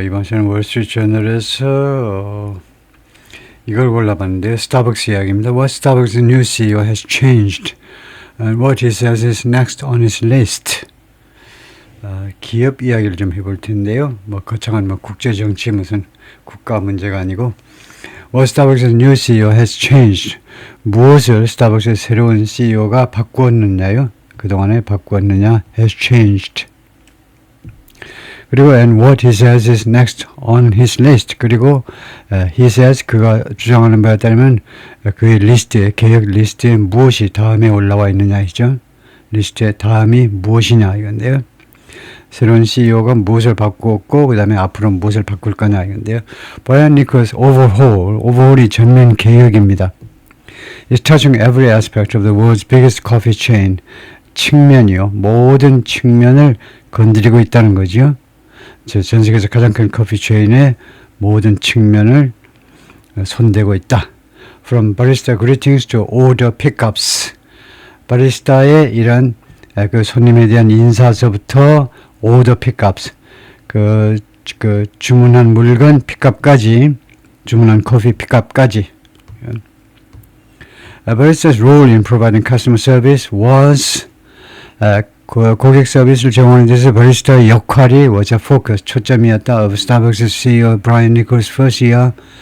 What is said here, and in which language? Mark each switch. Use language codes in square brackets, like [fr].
[ko] 이번 시간은 월스트리트저널에서 이걸 골라봤는데 스타벅스 이야기입니다. [en] What Starbucks new CEO has changed and what he says is next on his list. [ko] 기업 이야기를 좀 해볼 텐데요. 거창한 국제 정치 무슨 국가 문제가 아니고 [en] What Starbucks new CEO has changed. [ko] 무엇을 스타벅스의 새로운 CEO가 바꾸었느냐요? 그동안에 바꾸었느냐? [en] has changed. [ko] 그리고 [en] and what he says is next on his list. [ko] 그리고 [en] he says [ko] 그가 주장하는 바에 따르면 그의 리스트에 계획 리스트에 무엇이 다음에 올라와 있느냐이죠. 리스트에 다음이 무엇이냐 이건데요. 새로운 CEO가 무엇을 바꾸었고 그 다음에 앞으로 무엇을 바꿀 거냐 이건데요. Brian Nichols overhaul이 전면 개혁입니다. [en] It's touching every aspect of the world's biggest coffee chain. [ko] 측면이요. 모든 측면을 건드리고 있다는 거죠. 전 세계에서 가장 큰 커피 체인의 모든 측면을 손대고 있다. [en] From barista greetings to order pickups. [ko] 바리스타의 이런 그 손님에 대한 인사서부터 [en] order pickups. [ko] 그 주문한 물건 픽업까지, 주문한 커피 픽업까지. [en] Barista's role in providing customer service was [ko] 고객 서비스를 제공하는 데서 바리스타의 역할이 [en] was a focus, [ko] 초점이었다. [en] of Starbucks CEO Brian Nichols' first year.